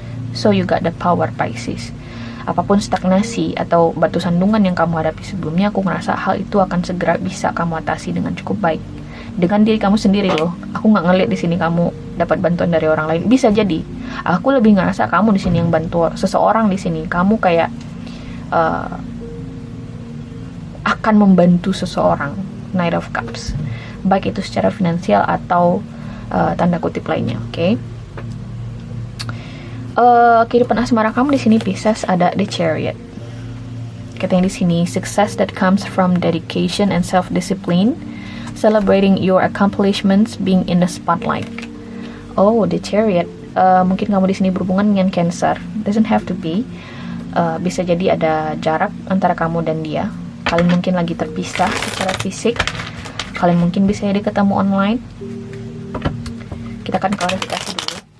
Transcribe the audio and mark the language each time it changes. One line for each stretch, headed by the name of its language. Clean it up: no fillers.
English: So you got the power, Pisces.
Indonesian: Apapun stagnasi atau batu sandungan yang kamu hadapi sebelumnya, aku ngerasa hal itu akan segera bisa kamu atasi dengan cukup baik dengan diri kamu sendiri loh. Aku nggak ngeliat di sini kamu dapat bantuan dari orang lain. Bisa jadi aku lebih ngerasa kamu di sini yang bantu seseorang di sini. Kamu kayak akan membantu seseorang, Knight of Cups, baik itu secara finansial atau tanda kutip lainnya. Oke. Kehidupan asmara kamu di sini Pisces ada The Chariot. Katanya di sini,
English: success that comes from dedication and self-discipline, celebrating your accomplishments, being in the spotlight. Oh, The Chariot.
Indonesian: Mungkin kamu di sini berhubungan dengan Cancer.
English: Doesn't have to be.
Indonesian: Bisa jadi ada jarak antara kamu dan dia. Kalian mungkin lagi terpisah secara fisik. Kalian mungkin bisa jadi ketemu online. Kita akan klarifikasi dulu.